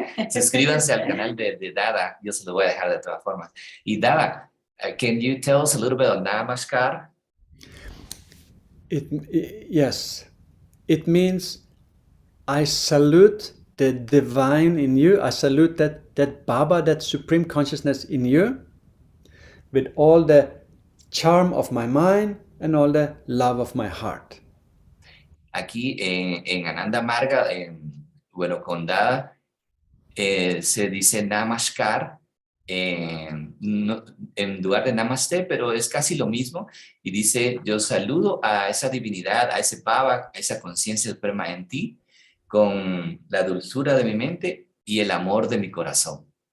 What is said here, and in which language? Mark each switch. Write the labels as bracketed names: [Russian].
[Spanish] Suscríbanse al canal de Dada. Yo se lo voy a dejar de todas formas. [English] Y Dada, can you tell us a little bit of Namaskar? Yes. It means I salute the divine in you. I salute that Baba, that supreme consciousness in you, with all the charm of my mind and all the love of my heart. [Spanish] Aquí en Ananda Marga, bueno, con Dada, se dice Namaskar en lugar de Namaste, pero es casi lo mismo. Y dice, yo saludo a esa divinidad, a ese Baba, a esa conciencia suprema en ti, con la dulzura de mi mente y el amor de mi corazón.